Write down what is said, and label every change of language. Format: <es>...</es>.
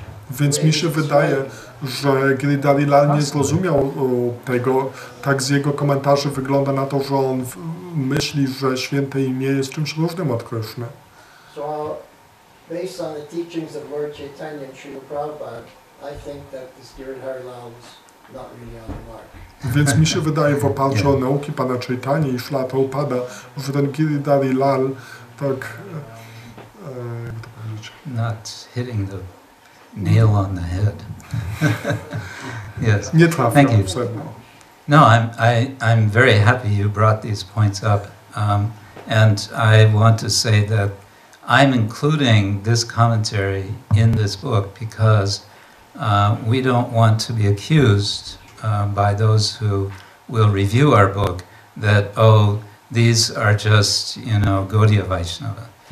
<pl>Więc mi się wydaje, że Giridhar Lal nie zrozumiał tego, tak z jego komentarzy wygląda na to, że on myśli, że święte imię jest czymś różnym od Krishny.</pl> <en>So, based on the teachings of Lord Chaitanya and Srila Prabhupada, I think that this Giridhari Lal was not really on the mark.</en> <pl>Więc mi się wydaje w oparciu o nauki pana Chaitanya i Śla Prabhupada, że ten Giridhari Lal tak, jak to powiedzieć?</pl> <en>Not hitting the nail on the head. Yes.</en> <pl>Nie trafiał</pl> <en>Thank you.</en> <pl>w sedno.</pl> <en>No, I'm very happy you brought these points up, and I want to say that I'm including this commentary in this book because we don't want to be accused by those who will review our book that, oh, these are just, Gaudiya Vaishnava.</en>